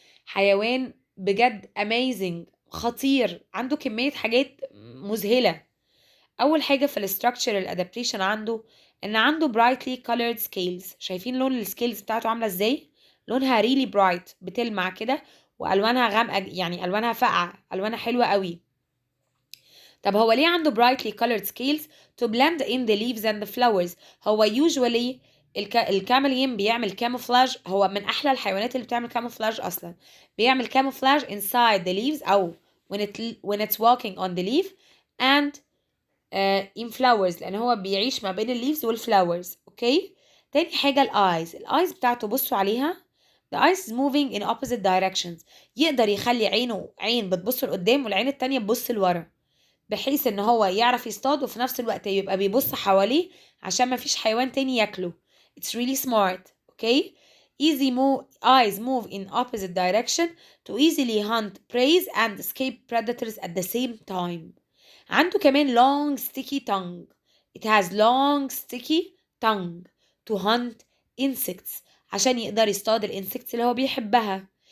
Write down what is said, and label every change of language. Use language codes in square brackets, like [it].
[ar] حيوان بجد amazing خطير، عنده كمية حاجات مذهلة. أول حاجة في الستراكشرال adaptation عنده brightly colored scales. شايفين لون السكيلز بتاعته عاملة ازاي؟ لونها really bright بتلمع كده، وألوانها غامقة، يعني ألوانها فاقعة، ألوانها حلوة قوي. طب هو ليه عنده brightly colored scales [en] to blend in the leaves and the flowers؟ [ar] هو usually الكامليون بيعمل camouflage. هو من أحلى الحيوانات اللي بتعمل camouflage أصلا. بيعمل [en] camouflage inside the leaves [ar] أو [en] when it's walking on the leaf and in flowers، [ar] لأن هو بيعيش ما بين الليفز والفلاورز. أوكي. تاني حاجة الآيز بتاعته بصوا عليها. [en] the eyes is moving in opposite directions. [ar] يقدر يخلي عين بتبص لقدام والعين التانية تبص لورا، بحيث ان هو يعرف يصطاد وفي نفس الوقت يبقى بيبص حواليه عشان ما فيش حيوان تاني ياكله. [en] it's really smart. okay. eyes move in opposite direction to easily hunt prey and escape predators at the same time. [ar] عنده كمان [en] long sticky tongue. it has long sticky tongue to hunt insects [ar] عشان يقدر يصطاد الانسكتس اللي هو بيحبها.